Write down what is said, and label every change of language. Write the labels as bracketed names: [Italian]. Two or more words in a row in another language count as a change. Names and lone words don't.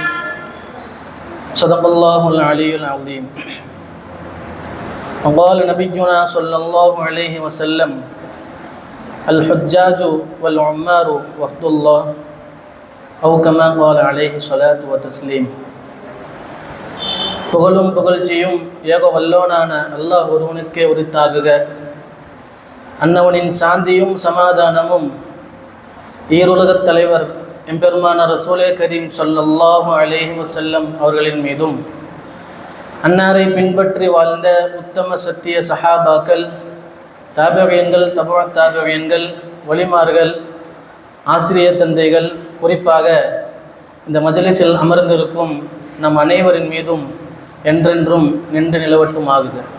[Arabic] صدق الله العلي العظيم. وقال نبينا صلى الله عليه وسلم: الحجاج والعمار وفد الله، أو كما قال عليه الصلاة والتسليم. [Tamil] புகழும் புகழ்ச்சியும் ஏக வல்லோனான அல்லாஹ் ஒருவனுக்கே உரித்தாகுக. அன்னவனின் சாந்தியும் சமாதானமும் ஈருலகத் தலைவர் எம்பெருமான [Arabic] رسول كريم صلى الله عليه وسلم [Tamil] அவர்களின் மீதும், அன்னாரை பின்பற்றி வாழ்ந்த உத்தம சத்திய சஹாபாக்கள், தாபியீன்கள், தபுஅ தாபியீன்கள், வலிமார்கள், ஆசிரிய தந்தைகள், குறிப்பாக இந்த மஜ்லிஸில் அமர்ந்திருக்கும் நம் அனைவரின் மீதும் என்றென்றும் நின்று நிலவட்டுமாகுக.